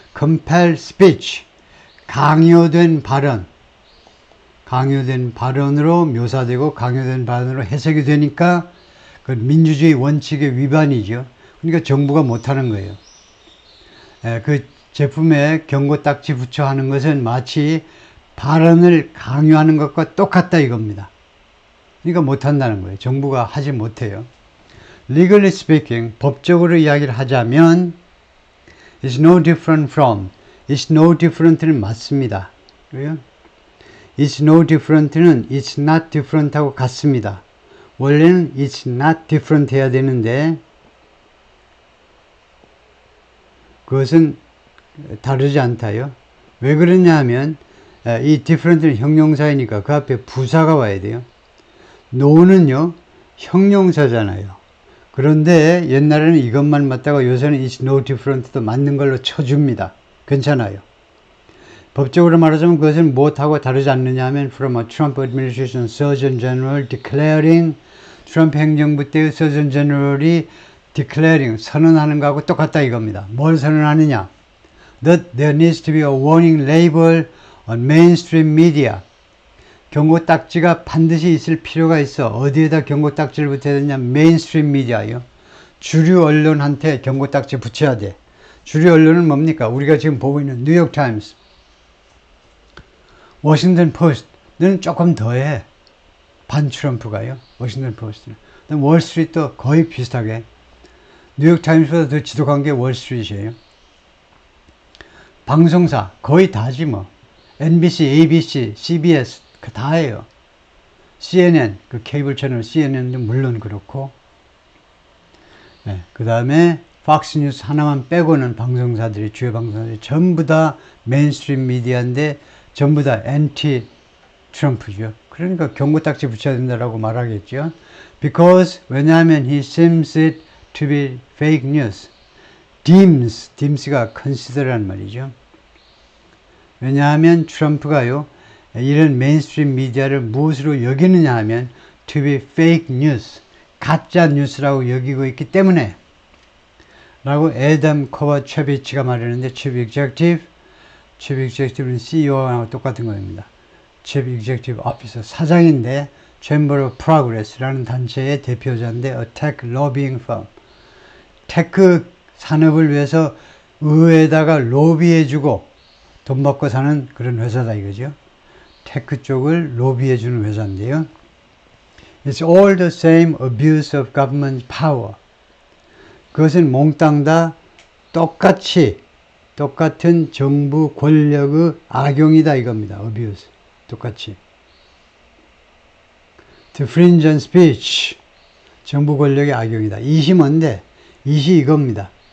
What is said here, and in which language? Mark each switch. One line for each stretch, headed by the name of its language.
Korean: compel speech, 강요된 발언으로 묘사되고 강요된 발언으로 해석이 되니까 그 민주주의 원칙의 위반이죠. 그러니까 정부가 못하는 거예요. 그 제품에 경고 딱지 붙여 하는 것은 마치 발언을 강요하는 것과 똑같다 이겁니다. 그러니까 못한다는 거예요. 정부가 하지 못해요.
English: Legally speaking,
Korean: 법적으로 이야기를 하자면
English: It's no different from, It's no different는 맞습니다.
Korean: 그래요?
English: It's no different
Korean: 는
English: It's not different
Korean: 하고 같습니다. 원래는 It's not different 해야 되는데 그것은 다르지 않다요. 왜 그러냐 하면 이 different는 형용사이니까 그 앞에 부사가 와야 돼요. no는요, 형용사잖아요. 그런데 옛날에는 이것만 맞다가 요새는 It's no different도 맞는 걸로 쳐줍니다. 괜찮아요. 법적으로 말하자면 그것은 무엇하고 다르지 않느냐 하면
English: from a Trump administration Surgeon General declaring,
Korean: 트럼프 행정부 때의 Surgeon General이 declaring, 선언하는 거하고 똑같다 이겁니다. 뭘 선언하느냐?
English: That there needs to be a warning label on mainstream media.
Korean: 경고 딱지가 반드시 있을 필요가 있어. 어디에다 경고 딱지를 붙여야 되냐? 메인스트림 미디어요. 주류 언론한테 경고 딱지 붙여야 돼. 주류 언론은 뭡니까? 우리가 지금 보고 있는 뉴욕 타임스, 워싱턴 포스트는 조금 더해. 반 트럼프가요. 워싱턴 포스트는. 월스트리트도 거의 비슷하게. 뉴욕 타임스보다 더 지독한 게 월스트리트예요. 방송사 거의 다지 뭐. NBC, ABC, CBS 그 다예요. CNN, 그 케이블 채널 CNN도 물론 그렇고, 네, 그 다음에 팍스 뉴스 하나만 빼고는 방송사들이, 주요 방송사들이 전부 다 메인스트림 미디어인데 전부 다 트럼프죠. 그러니까 경고딱지 붙여야 된다라고 말하겠죠.
English: Because
Korean: 왜냐하면
English: he seems it to be fake news.
Korean: deems가 consider란 말이죠. 왜냐하면 트럼프가요, 이런 메인스트림 미디어를 무엇으로 여기느냐 하면
English: to be fake news,
Korean: 가짜 뉴스라고 여기고 있기 때문에 라고 애덤 코바체비치가 말했는데 Chief Executive는 CEO하고 똑같은 겁니다. Chief Executive Officer, 사장인데 Chamber of Progress라는 단체의 대표자인데
English: a tech lobbying firm,
Korean: 테크 산업을 위해서 의회에다가 로비해주고 돈 받고 사는 그런 회사다 이거죠. 테크 쪽을 로비해주는 회사인데요.
English: It's all the same abuse of government power.
Korean: 그것은 몽땅 다 똑같은 정부 권력의 악용이다 이겁니다. abuse. 똑같이.
English: To fringe on speech.
Korean: 정부 권력의 악용이다. 이시 뭔데? 이시 이겁니다.